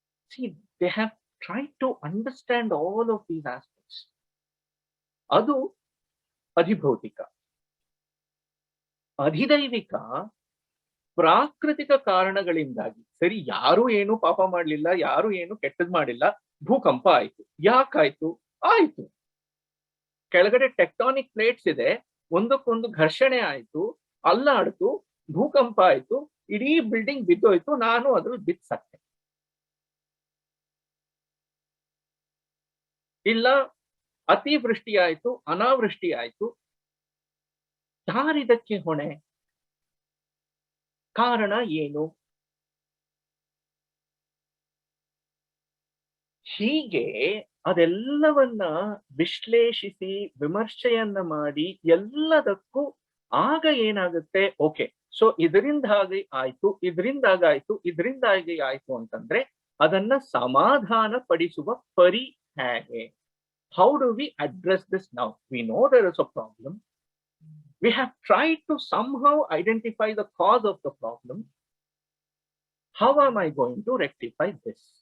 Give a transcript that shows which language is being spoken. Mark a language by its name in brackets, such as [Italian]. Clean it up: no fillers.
[English] See, they have tried to understand all of these aspects. [Kannada] ಅದು ಅಧಿಭೌತಿಕ. ಅಧಿದೈವಿಕ ಪ್ರಾಕೃತಿಕ ಕಾರಣಗಳಿಂದಾಗಿ, ಸರಿ ಯಾರು ಏನು ಪಾಪ ಮಾಡ್ಲಿಲ್ಲ, ಯಾರು ಏನು ಕೆಟ್ಟದ್ ಮಾಡಿಲ್ಲ, ಭೂಕಂಪ ಆಯ್ತು. ಯಾಕಾಯ್ತು? ಆಯ್ತು, ಕೆಳಗಡೆ ಟೆಕ್ಟಾನಿಕ್ ಪ್ಲೇಟ್ಸ್ ಇದೆ, ಒಂದಕ್ಕೊಂದು ಘರ್ಷಣೆ ಆಯ್ತು, ಅಲ್ಲಾಡ್ತು, ಭೂಕಂಪ ಆಯ್ತು, ಇಡೀ ಬಿಲ್ಡಿಂಗ್ ಬಿದ್ದೋಯ್ತು, ನಾನು ಅದ್ರಲ್ಲಿ ಬಿದ್ದು ಸತ್ತೆ. ಇಲ್ಲ ಅತಿವೃಷ್ಟಿ ಆಯ್ತು, ಅನಾವೃಷ್ಟಿ ಆಯ್ತು. ಯಾರಿದಕ್ಕೆ ಹೊಣೆ? ಕಾರಣ ಏನು? ಹೀಗೆ ಅದೆಲ್ಲವನ್ನ ವಿಶ್ಲೇಷಿಸಿ ವಿಮರ್ಶೆಯನ್ನ ಮಾಡಿ ಎಲ್ಲದಕ್ಕೂ ಆಗ ಏನಾಗುತ್ತೆ, ಓಕೆ ಸೊ ಇದರಿಂದಾಗಿ ಆಯ್ತು, ಇದರಿಂದಾಗಾಯ್ತು, ಇದರಿಂದಾಗಿ ಆಯ್ತು ಅಂತಂದ್ರೆ ಅದನ್ನ ಸಮಾಧಾನ ಪಡಿಸುವ ಪರಿ ಹೇಗೆ? [English] How do we address this now? We know there is a problem. We have tried to somehow identify the cause of the problem. How am I going to rectify this?